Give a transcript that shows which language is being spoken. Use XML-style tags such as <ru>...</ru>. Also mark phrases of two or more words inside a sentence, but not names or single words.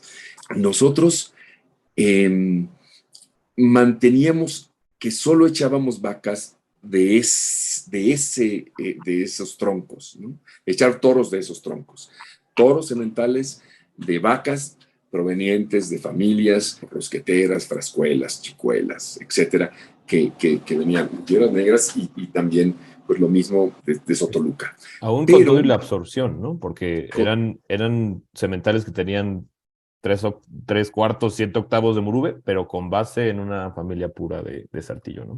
<es>Nosotros manteníamos que solo echábamos vacas de esos troncos, ¿no? Echar toros de esos troncos. Toros sementales de vacas provenientes de familias rosqueteras, frascuelas, chicuelas, etcétera, que venían de Piedras Negras y también, pues lo mismo de Sotoluca. Aún con todo y la absorción, ¿no? Porque eran sementales que tenían 3/4, 7/8 de Murube, pero con base en una familia pura de Saltillo, ¿no?</es>